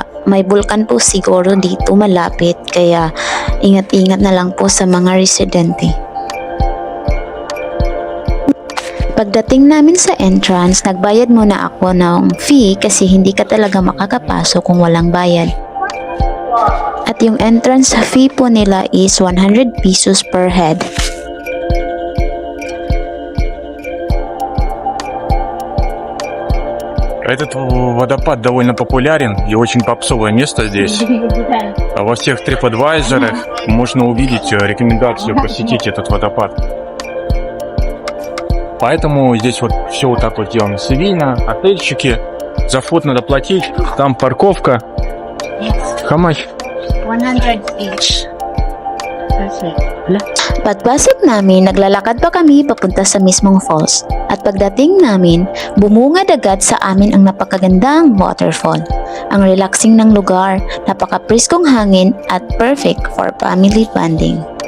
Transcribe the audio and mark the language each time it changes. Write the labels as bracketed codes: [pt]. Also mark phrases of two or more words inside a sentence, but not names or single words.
[tl] May bulkan po siguro dito malapit kaya ingat-ingat na lang po sa mga residente. Pagdating namin sa entrance, nagbayad muna ako ng fee kasi hindi ka talaga makakapasok kung walang bayad. At yung [en] entrance fee [tl] po nila [en] is 100 pesos per head. [ru] Этот водопад довольно популярен и очень попсовое место здесь. Во всех TripAdvisor'ах можно увидеть рекомендацию посетить этот водопад. Поэтому здесь вот все вот так вот сделано цивильно, отельчики, за вход надо платить, там парковка. [en] How much? 100 each. [tl] Pagpasok namin, naglalakad pa kami papunta sa mismong falls. At pagdating namin, bumungad agad sa amin ang napakagandang waterfall. Ang relaxing ng lugar, napaka-priskong hangin at [en] perfect for family bonding.